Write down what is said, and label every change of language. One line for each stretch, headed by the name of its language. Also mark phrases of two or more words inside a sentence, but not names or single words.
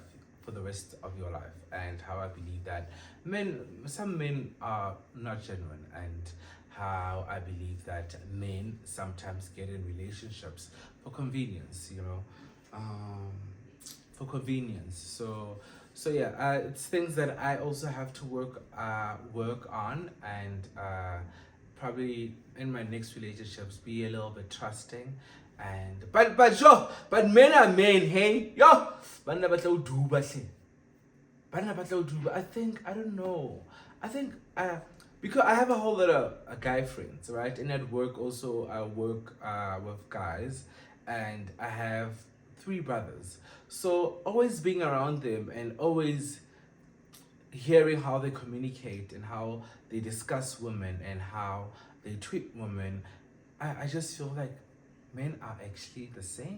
English: And how I believe that some men are not genuine, and how I believe that men sometimes get in relationships for convenience, for convenience. So yeah, it's things that I also have to work on, and probably in my next relationships be a little bit trusting. And but men are men,
Southern Sotho: hey yo, bana batla ho duba hle. Bana batla ho duba.
English: I don't know. I think because I have a whole lot of guy friends, right? And at work also, I work with guys, and I have 3 brothers. So always being around them and always hearing how they communicate and how they discuss women and how they treat women, I just feel like men are actually the same.